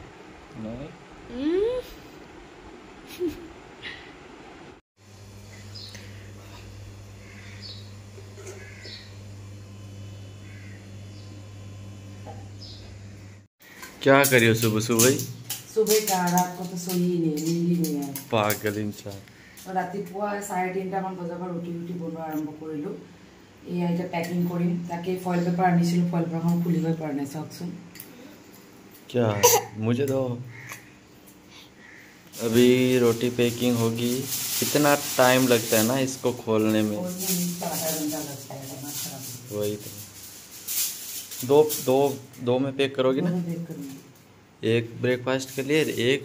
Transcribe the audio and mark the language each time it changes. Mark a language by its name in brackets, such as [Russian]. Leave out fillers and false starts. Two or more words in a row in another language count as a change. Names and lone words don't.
[Hindi] क्या करियो सुबह सुबह का रात को तो सोई ही नहीं है पागल इंसान [Assamese] और रातिपुआ 3:30 মান বজাৰ পৰা ৰুটি বনোৱা আৰম্ভ কৰিলো এয়া এটা পেকিং কৰিম তাকে [English] foil paper [Assamese] আনিছিলো ফয়েল পেপাৰখন খুলিবই পৰা নাই চাওকচোন [Hindi] क्या मुझे तो अभी रोटी पैकिंग होगी कितना टाइम लगता है ना इसको खोलने में वही तो दो में पैक करोगी ना एक ब्रेकफास्ट के लिए एक